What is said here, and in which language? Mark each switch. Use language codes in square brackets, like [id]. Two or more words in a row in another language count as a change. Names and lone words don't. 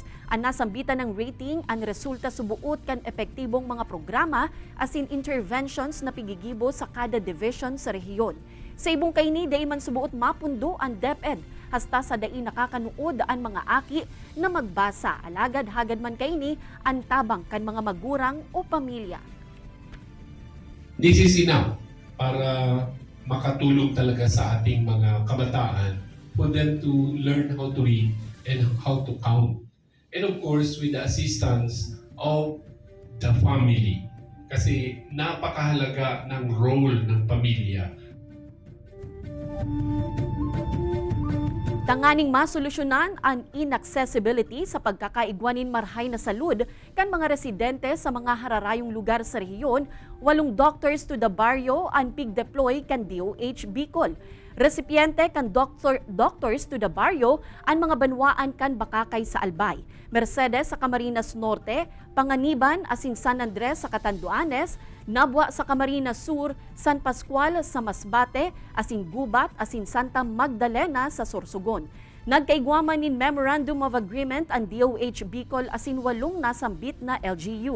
[bik] Ang nasambitan ng rating, ang resulta subuot kan epektibong mga programa as in interventions na pigigibo sa kada division sa rehiyon. Sa ibong kaini, day man subuot mapundo ang DepEd hasta sa dai nakakanuod ang mga aki na magbasa. Alagad hagad man kaini ang tabang kan mga magurang o pamilya. [en] This is enough [tl] para makatulong talaga sa ating mga kabataan [en] for them to learn how to read and how to count. And of course, with the assistance of the family. [tl] Kasi napakahalaga ng role ng pamilya. [bik] Tanganing masolusyonan ang inaccessibility sa pagkakaigwanin marhay na salud kan mga residente sa mga hararayong lugar sa rehiyon, 8 doctors to the barrio ang pig-deploy kan DOH Bicol. Resipiente kan doctors to the barrio ang mga banwaan kan Bakakay sa Albay, Mercedes sa Camarines Norte, Panganiban asin San Andres sa Catanduanes, Nabwa sa Camarines Sur, San Pascual sa Masbate, asin Gubat asin Santa Magdalena sa Sorsogon. Nagkaigwaman nin Memorandum of Agreement ang DOH Bicol asin 8 nasambit na LGU.